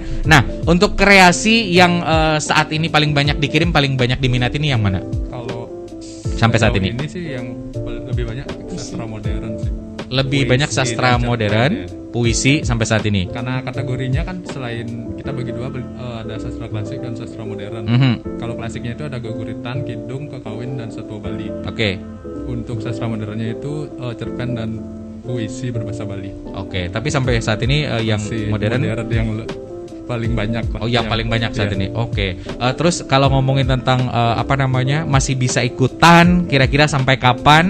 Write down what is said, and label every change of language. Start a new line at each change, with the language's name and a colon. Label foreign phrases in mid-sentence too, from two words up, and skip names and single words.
Indonesian: Nah, untuk kreasi yang saat ini paling banyak dikirim, paling banyak diminati ini yang mana? Kalau sampai saat ini sih yang lebih banyak sastra modern sih. Lebih Puisi banyak sastra modern, puisi sampai saat ini. Karena kategorinya kan selain kita bagi dua, ada sastra klasik dan sastra modern. Kalau klasiknya itu ada geguritan, kidung, kekawin, dan satwa Bali. Untuk sastra modernnya itu cerpen dan puisi berbahasa Bali. Tapi sampai saat ini yang modern yang paling banyak lah. yang paling banyak saat ini. Terus kalau ngomongin tentang masih bisa ikutan, kira-kira sampai kapan?